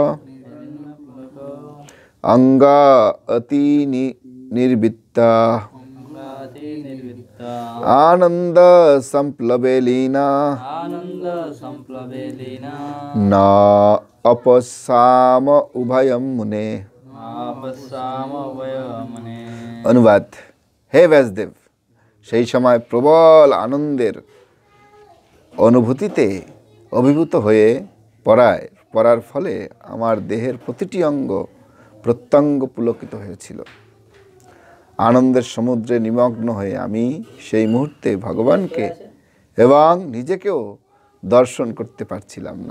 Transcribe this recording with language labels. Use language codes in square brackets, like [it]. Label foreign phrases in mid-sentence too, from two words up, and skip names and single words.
[sa] अंगा अति निर्वित्ता आनंद संप्लवे लीना न अपसाम उभयम मुने। [bn] अनुवाद। हे व्यासदेव, সেই সময় প্রবল আনন্দের অনুভূতিতে অভিভূত হয়ে পড়ার ফলে আমার দেহের প্রতিটি অঙ্গ প্রত্যঙ্গ পুলকিত হয়েছিল। আনন্দের সমুদ্রে নিমগ্ন হয়ে আমি সেই মুহূর্তে ভগবানকে এবং নিজেকেও দর্শন করতে পারছিলাম না।